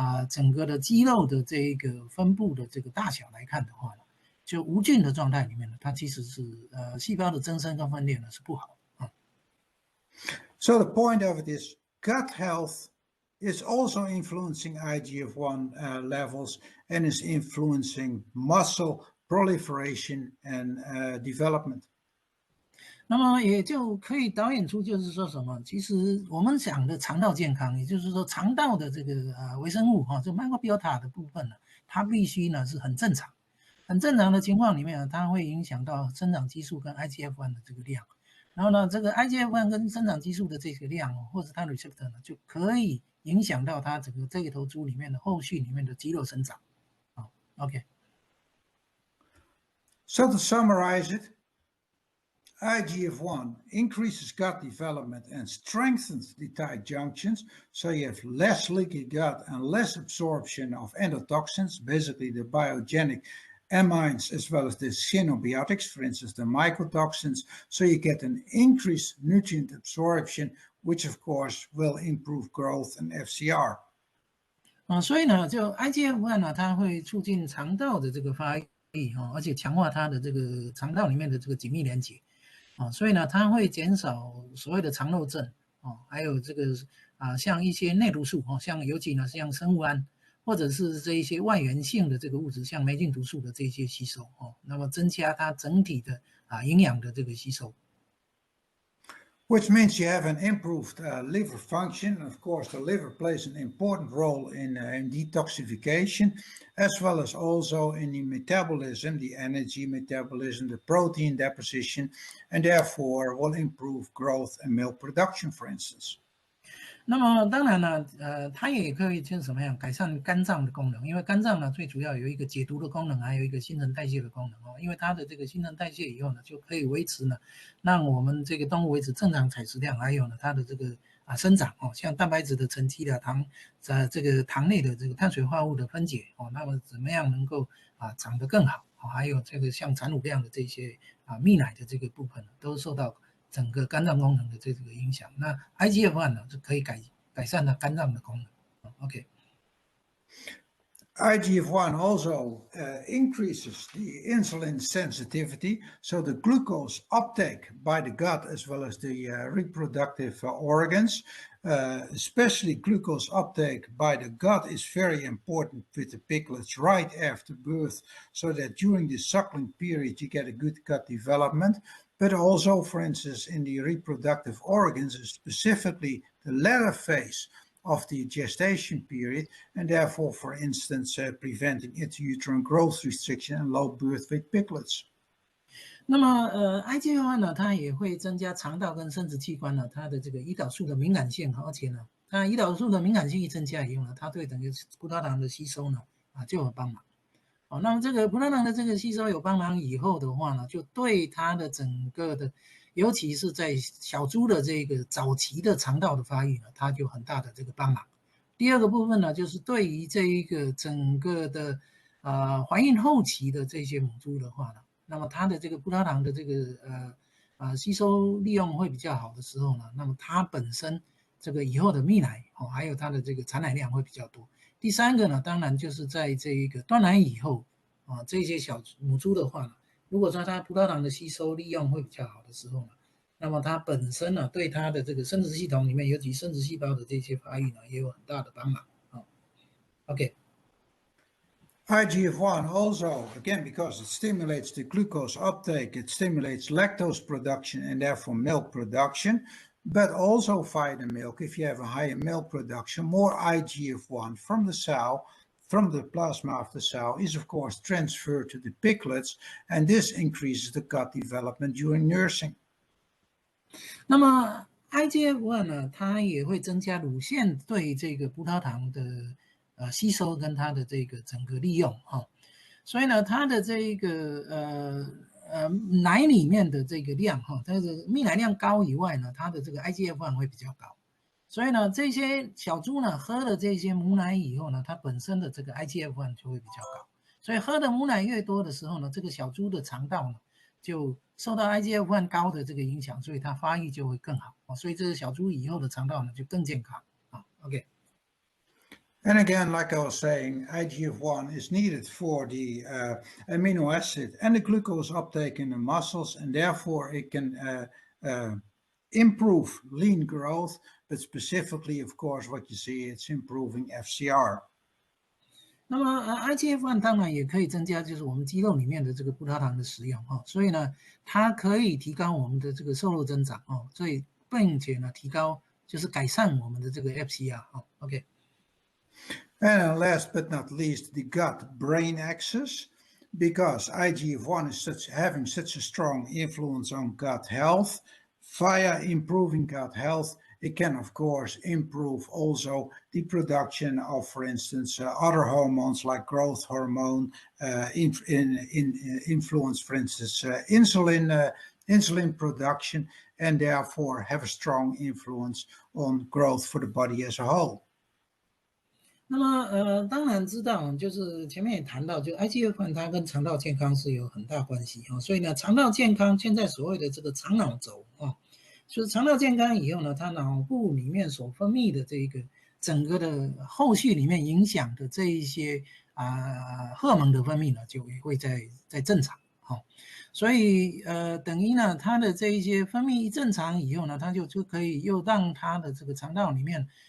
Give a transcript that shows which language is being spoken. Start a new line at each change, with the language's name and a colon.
Chinese: 整个的肌肉的这一个分布的这个大小来看的话呢，就无菌的状态里面呢，它其实是细胞的增生跟分裂呢是不好的。
English: So the point of it is gut health is also influencing IGF-1 levels and is influencing muscle proliferation and development.
Chinese: 那么也就可以导演出就是说什么，其实我们讲的肠道健康，也就是说肠道的这个微生物哈，就 microbiota 的部分呢，它必须呢是很正常。很正常的情况里面呢，它会影响到生长激素跟 IGF-1 的这个量，然后呢，这个 IGF-1 跟生长激素的这个量，或者它的 receptor 呢，就可以影响到它整个这一头猪里面的后续里面的肌肉生长。 OK。
English: So to summarize it, IGF-1 increases gut development and strengthens the tight junctions, so you have less leaky gut and less absorption of endotoxins, basically the biogenic amines as well as the xenobiotics, for instance, the mycotoxins, so you get an increased nutrient absorption, which of course will improve growth and FCR.
Chinese: 所以呢，就 IGF-1 呢，它会促进肠道的这个发育而且强化它的这个肠道里面的这个紧密连接所以呢，它会减少所谓的肠漏症还有这个像一些内毒素像尤其呢像生物胺或者是这一些外源性的这个物质，像霉菌毒素的这些吸收那么增加它整体的营养的这个吸收。
English: Which means you have an improved liver function. Of course, the liver plays an important role in detoxification, as well as also in the metabolism, the energy metabolism, the protein deposition, and therefore will improve growth and milk production, for instance.
Chinese: 那么当然呢，它也可以就是什么样改善肝脏的功能，因为肝脏呢最主要有一个解毒的功能，还有一个新陈代谢的功能因为它的这个新陈代谢以后呢，就可以维持呢，让我们这个动物维持正常采食量，还有呢它的这个生长像蛋白质的沉积的这个糖类的这个碳水化合物的分解那么怎么样能够长得更好还有这个像产乳量的这些泌奶的这个部分都受到整个肝脏功能的这个影响，那 IGF-1 呢就可以改善了肝脏的功能。 OK。
English: IGF-1 also increases the insulin sensitivity, so the glucose uptake by the gut as well as the reproductive organs, especially glucose uptake by the gut is very important with the piglets right after birth, so that during the suckling period you get a good gut development. But also, for instance, in the reproductive organs, specifically the latter phase of the gestation period, and therefore, for instance, preventing intrauterine growth restriction and low birth weight piglets.
Chinese: 那么IGF-1 呢，它也会增加肠道跟生殖器官呢它的这个胰岛素的敏感性，而且呢，它胰岛素的敏感性一增加以后呢，它对整个葡萄糖的吸收呢就有帮忙。那么这个葡萄糖的这个吸收有帮忙以后的话呢，就对它的整个的，尤其是在小猪的这个早期的肠道的发育呢，它就很大的这个帮忙。第二个部分呢，就是对于这一个整个的怀孕后期的这些母猪的话呢，那么它的这个葡萄糖的这个吸收利用会比较好的时候呢，那么它本身这个以后的泌奶还有它的这个产奶量会比较多。第三个呢，当然就是在这一个断奶以后这些小母猪的话呢，如果说它葡萄糖的吸收利用会比较好的时候呢，那么它本身呢对它的这个生殖系统里面，尤其生殖细胞的这些发育呢，也有很大的帮忙OK。
English: IGF-1 also, again, because it stimulates the glucose uptake, it stimulates lactose production and therefore milk production. But also via the milk, if you have a higher milk production, more IGF-1 from the sow, from the plasma of the sow, is of course transferred to the piglets, and this increases the gut development during nursing.
Chinese: 那么 IGF-1 呢，它也会增加乳腺对这个葡萄糖的吸收跟它的这个整个利用所以呢，它的这个奶里面的这个量它的泌奶量高以外呢，它的这个 IGF-1 会比较高，所以呢，这些小猪呢喝了这些母奶以后呢，它本身的这个 IGF-1 就会比较高，所以喝的母奶越多的时候呢，这个小猪的肠道呢就受到 IGF-1 高的这个影响，所以它发育就会更好所以这个小猪以后的肠道呢就更健康OK。
English: And again, like I was saying, IGF-1 is needed for the amino acid and the glucose uptake in the muscles, and therefore it can improve lean growth, but specifically, of course, what you see, it's improving FCR.
Chinese: 那么IGF-1 当然也可以增加就是我们肌肉里面的这个葡萄糖的使用所以呢，它可以提高我们的这个瘦肉增长所以并且呢提高就是改善我们的这个 FCR OK。
English: And last but not least, the gut-brain axis, because IGF-1 is having such a strong influence on gut health. Via improving gut health, it can, of course, improve also the production of, for instance, other hormones like growth hormone, influence, for instance, insulin insulin production, and therefore have a strong influence on growth for the body as a whole.
Chinese: 那么当然知道，就是前面也谈到，就 IGF-1它跟肠道健康是有很大关系所以呢，肠道健康现在所谓的这个肠脑轴就是肠道健康以后呢，它脑部里面所分泌的这个整个的后续里面影响的这一些荷尔蒙的分泌呢，就会在正常所以等于呢，它的这一些分泌一正常以后呢，它就可以又让它的这个肠道里面